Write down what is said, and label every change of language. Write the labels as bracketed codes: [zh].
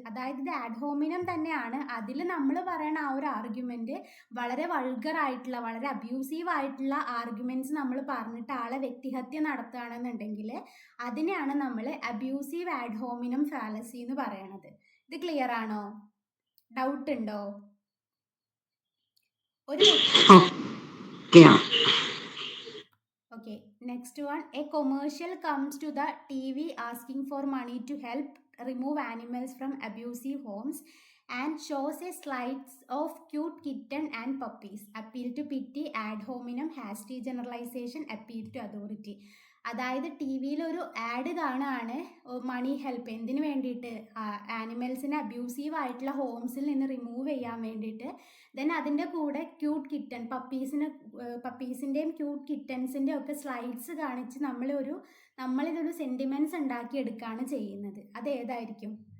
[ml] അതായത് ഇത് ആഡ് ഹോമിനം തന്നെയാണ്. അതിൽ നമ്മൾ പറയുന്ന ആ ഒരു ആർഗ്യുമെൻറ്റ് വളരെ വൾഗറായിട്ടുള്ള, വളരെ അബ്യൂസീവ് ആയിട്ടുള്ള ആർഗ്യുമെൻറ്റ്സ് നമ്മൾ പറഞ്ഞിട്ട് ആളെ വ്യക്തിഹത്യ നടത്തുകയാണെന്നുണ്ടെങ്കിൽ അതിനെയാണ് നമ്മൾ അബ്യൂസീവ് ആഡ് ഹോമിനം ഫാലസി എന്ന് പറയണത്. ഇത് ക്ലിയർ ആണോ? ഡൗട്ട് ഉണ്ടോ? [en] ഒരു Okay, next one. A commercial comes to the TV asking for money to help remove animals from abusive homes and shows a slides of cute kitten and puppies. Appeal to pity, ad hominem, hasty generalization, appeal to authority. [ml] അതായത് T വിയിൽ ഒരു add കാണുകയാണ്, മണി help എന്തിനു വേണ്ടിയിട്ട്, ആനിമൽസിനെ abusive ആയിട്ടുള്ള ഹോംസിൽ നിന്ന് remove ചെയ്യാൻ വേണ്ടിയിട്ട്. ദെൻ അതിൻ്റെ കൂടെ ക്യൂട്ട് കിറ്റൻ, പപ്പീസിൻ്റെയും ക്യൂട്ട് കിറ്റൻസിൻ്റെ ഒക്കെ സ്ലൈഡ്സ് കാണിച്ച് നമ്മളിതൊരു സെൻറ്റിമെൻറ്റ്സ് ഉണ്ടാക്കിയെടുക്കുകയാണ് ചെയ്യുന്നത്. അതേതായിരിക്കും?